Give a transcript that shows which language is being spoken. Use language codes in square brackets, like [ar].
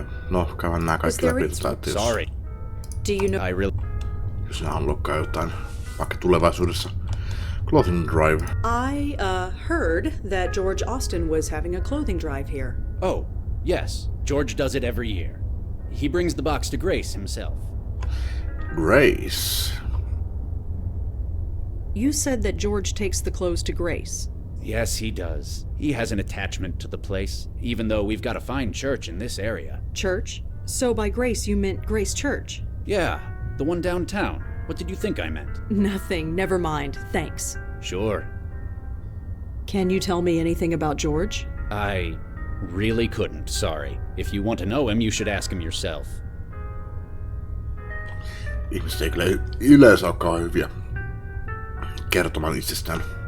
[en] No, käydään nää kaikki läpi. Että Sorry. Do you know... I really... [fi] Jos nää unlockkaa jotain, vaikka tulevaisuudessa. [en] Clothing Drive. I, heard that George Austin was having a clothing drive here. Oh, yes. George does it every year. He brings the box to Grace himself. Grace. You said that George takes the clothes to Grace. Yes, he does. He has an attachment to the place, even though we've got a fine church in this area. Church? So by Grace you meant Grace Church. Yeah, The one downtown. What did you think I meant? Nothing. Never mind. Thanks. Sure. Can you tell me anything about George? I really couldn't, sorry. If you want to know him, you should ask him yourself. [fi] Ihmiset ei kyllä yleensä olekaan hyviä kertomaan itsestään.